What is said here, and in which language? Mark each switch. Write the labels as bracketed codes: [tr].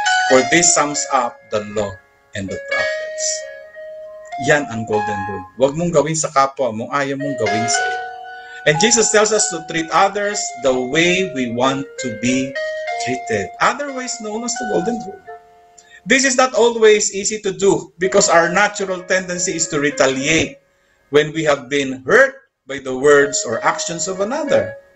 [en] For this sums up the law and the prophets. [tl] Yan ang golden rule. Huwag mong gawin sa kapwa mo, ayaw mong gawin sa iyo. [en] And Jesus tells us to treat others the way we want to be treated. Otherwise known as the golden rule. This is not always easy to do because our natural tendency is to retaliate when we have been hurt by the words or actions of another.